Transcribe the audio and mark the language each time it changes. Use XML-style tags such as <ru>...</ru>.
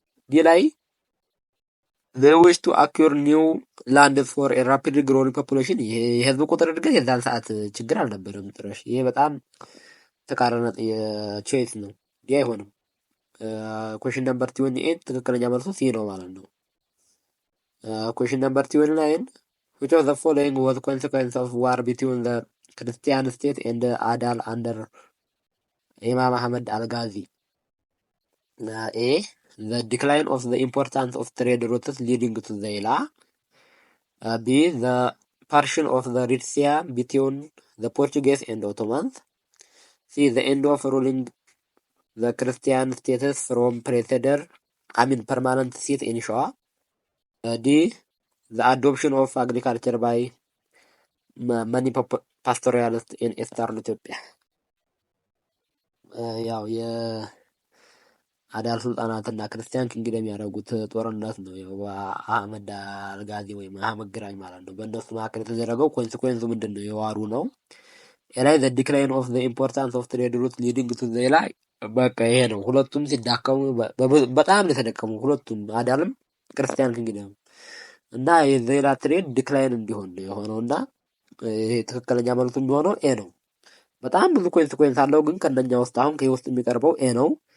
<am>ዲ ላይ</am> <en>they wish to acquire new land for a rapidly growing population</en> <am>የህዝብ ቁጥር እድገት የዛን ሰዓት ችግር አልነበረም ጥረሽ። ይሄ በጣም ተቃራኒ ቾይስ ነው። ዲ አይሆንም። ኩዌሽን ነምበር 28 ትክክለኛ መልሱ ሲ ነው ማለት ነው። ኩዌሽን ነምበር 29</am> <en>which of the following was consequence of war between the Christian state and Adal under Imam Ahmad al-Ghazi? A. The decline of the importance of trade routes leading to Zaila. B. The partition of the Red Sea between the Portuguese and Ottomans. C. The end of ruling the Christian status from permanent seat in Shaw. D. The adoption of agriculture by many pastoralists in Eastern Ethiopia.</en> <am>ያው አዳል ሱልጣናትና ክርስቲያን ኪንግደም ያደረጉት ጦርነት ነው። ያው አህመድ አልጋዚ ወይም አህመድ ግራኝ ማለት ነው። በእነሱ መካከል የተደረገው ኮንሲኩዌንሱ ምንድን ነው? የዋሩ ነው። ላይ</am> <en>ዘ ዲክላይን ኦፍ ዘ ኢምፖርታንስ ኦፍ ትሬድ ሩት ሊዲንግ ቱ ዘ</en> <am>ላይ በቃ ይሄ ነው። ሁለቱም ሲዳከሙ በጣም ነው የተደቀሙ ሁለቱም አዳልም ክርስቲያን ኪንግደም እና የዘይላ ትሬድ ዲክላይን እንዲሆን ነው የሆነው እና ይሄ ትክክለኛ መልሱ የሚሆነው ኤ ነው። በጣም ብዙ ኮንሲኩዌንስ አለው፣ ግን ከነኛ ውስጥ አሁን ከውስጥ የሚቀርበው ኤ ነው።</am>